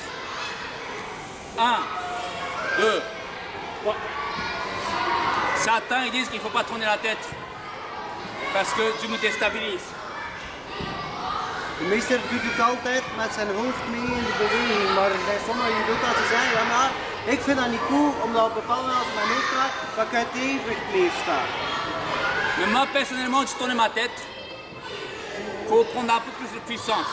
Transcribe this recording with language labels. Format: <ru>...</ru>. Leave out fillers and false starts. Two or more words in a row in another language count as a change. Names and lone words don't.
<fr>1, 2, 3. Certains ils disent qu'il ne faut pas tourner la tête parce que tu me déstabilises.</fr> <nl>De meester doet het altijd met zijn hoofd mee in de beweging, maar er zijn sommigen die doen dat ze zeggen, ja maar ik vind dat niet cool, omdat op bepaalde momenten als ik mijn hoofd draai, dat ik uit evenwicht blijf staan.</nl> <fr>Mais moi, personnellement, je tourne ma tête. Il faut prendre un peu plus de puissance.</fr>